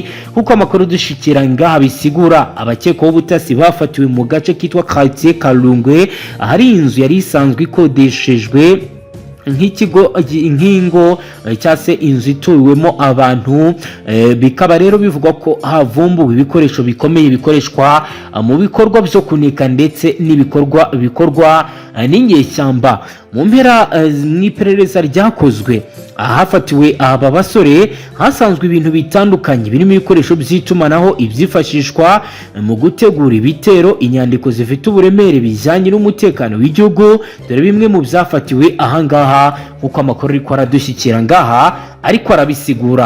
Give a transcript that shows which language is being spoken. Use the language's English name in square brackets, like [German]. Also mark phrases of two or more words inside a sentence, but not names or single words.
[Rundi] Kuko amakuru dushikira ngaha bisigura abakekwaho ubutasi bafatiwe mu gace kitwa Quartier Kalungwe ahari inzu yari isanzwe ikodeshejwe nk'ikigo inkingo cyase inzu ituwemo abantu. Bikaba rero bivugwa ko havumbuwe ibikoresho bikomeye bikoreshwa mu bikorwa byo kunika ndetse n'ibikorwa bikorwa n'inyeshyamba. Mu mpera mw'iperereza ryakozwe ahafatiwe aba basore hasanzwe ibintu bitandukanye birimo ibikoresho by'itumanaho ibyifashishwa mu gutegura ibitero, inyandiko zifite uburemere bijyanye n'umutekano w'igihugu. Dore bimwe mu byafatiwe ahangaha uko amakuru ariko aradushyikira ngaha ariko arabisigura.